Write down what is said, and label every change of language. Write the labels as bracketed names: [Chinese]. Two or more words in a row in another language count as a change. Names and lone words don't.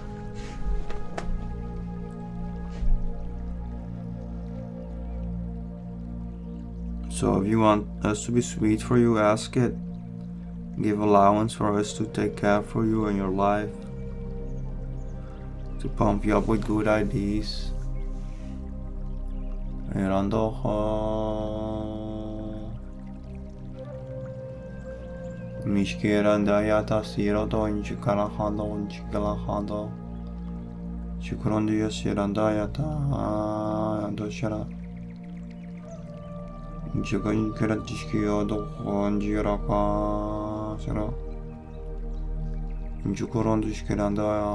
[English] So if you want us to be sweet for you, ask it. Give allowance for us to take care for you and your life, to pump you up with good ideas. Mishkiranda yata sirodo inchikalahando inchikalahando Chikurondi yasiranda yata yandoshara Chikan kiratishkiyo dokonjiraka sera Chikurondushkiranda